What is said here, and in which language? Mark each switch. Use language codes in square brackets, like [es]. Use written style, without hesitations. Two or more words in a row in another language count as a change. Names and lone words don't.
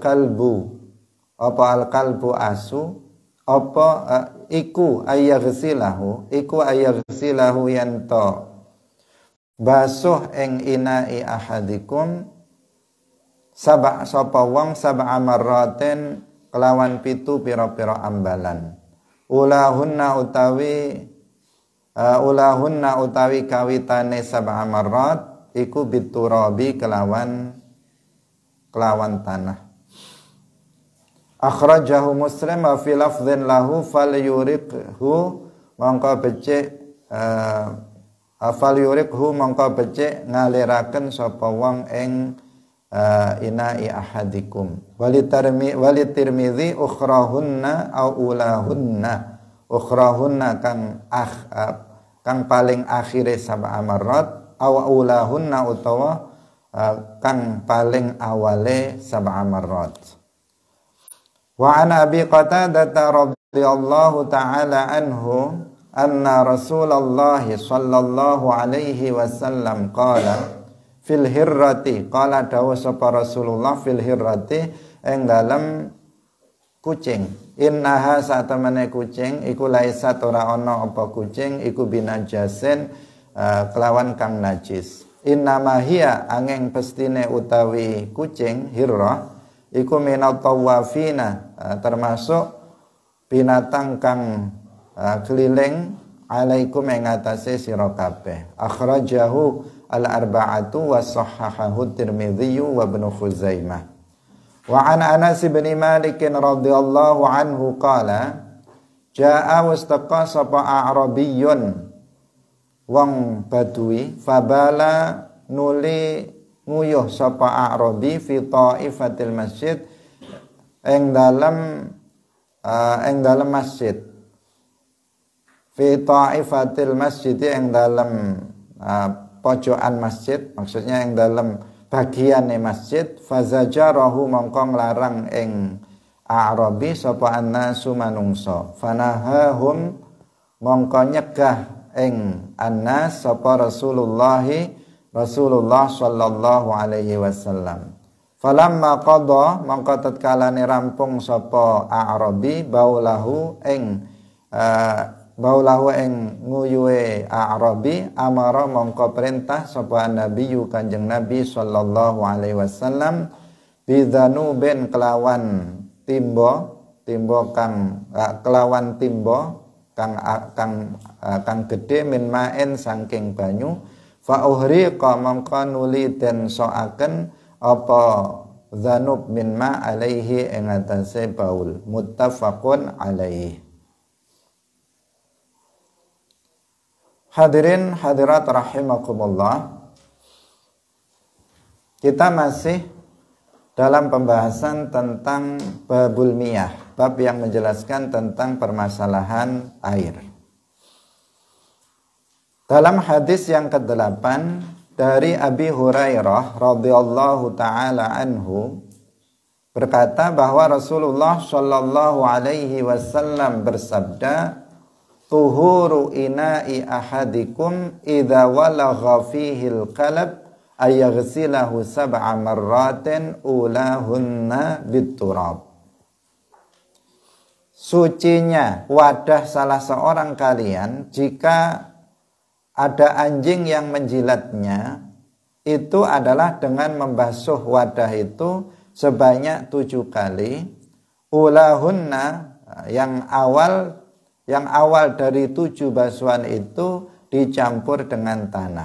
[jv] al-qalbu asu, apa iku ayaghsilahu yanto basuh ing [ar] إناء أحدكم [jv] sapa wong [ar] سبع مرات [jv] kelawan pitu pira-pira ambalan. Ulahunna utawi ulahunna utawi kawitane [ar] سبع مرات [jv] iku biturabi kelawan tanah. [ar] أخرجه مسلم وفي لفظ له فليرقه [jv] mongko becik ngaliraken sapa wong ing [ar] إناء أحدكم. وللترمذي أخراهن أو أولاهن [jv] kang paling akhire [ar] سبع مرات أو أولاهن [jv] utawa kang paling awale [ar] سبع مرات. وعن أبي قتادة رضي الله تعالى عنه أن رسول الله صلى الله عليه وسلم قال في الهرة قال [jv] dawuh sapa Rasulullah [ar] في الهرة [jv] ing dalem kucing, [ar] innaha [jv] satemene kucing iku [ar] laisat [jv] ora ana apa kucing iku [ar] binajasin [jv] kelawan kang najis. [ar] إنما هي [jv] angin pestine utawi kucing hirrah iku [ar] من الطوافين [jv] termasuk binatang kang keliling alaikum ing atase sira kabeh. [ar] أخرجه الأربعة وصححه الترمذي وابن خزيمة. وعن أنس بن مالك رضي الله عنه قال جاء واستقى [jv] sapa a'rabiyyun wong badui fabala nuli nguyuh sapa a'rabi [ar] في طائفة المسجد [jv] ing dalam masjid [ar] في طائفة المسجد [jv] ing dalam pojokan masjid, maksudnya ing dalam bagiane masjid. Fazajarahu mongko nglarang ing a'rabi sapa annasu manungsa, fanahahum mongko nyegah ing annas sapa Rasulullah [ar] صلى الله عليه وسلم. فلما قضى [jv] mongko tatkalane rampung sapa a'rabi baulahu ing nguyuhe a'rabi amara mongko perintah sapa nabi Kanjeng Nabi [ar] صلى الله عليه وسلم [jv] bidzanubin kelawan timbo kang gede [ar] من ماء [jv] saking banyu [ar] فأهريق [jv] mongko nuli den soaken apa [ar] ذنوب من ماء عليه [jv] ing atase baul. [ar] متفق عليه. حاضرين حاضرات رحمكم الله, [id] kita masih dalam pembahasan tentang [ar] باب المياه, [id] bab yang menjelaskan tentang permasalahan air. Dalam hadis yang ke-8 dari Abi Hurairah [ar] رضي الله تعالى عنه [id] berkata bahwa Rasulullah [ar] صلى الله عليه وسلم [id] bersabda, [ar] طهور إناء أحدكم إذا ولغ فيه الكلب أن يغسله سبع مرات أولاهن بالتراب. [id] Sucinya wadah salah seorang kalian jika ada anjing yang menjilatnya itu adalah dengan membasuh wadah itu sebanyak 7 kali. Ulahunna yang awal dari 7 basuhan itu dicampur dengan tanah.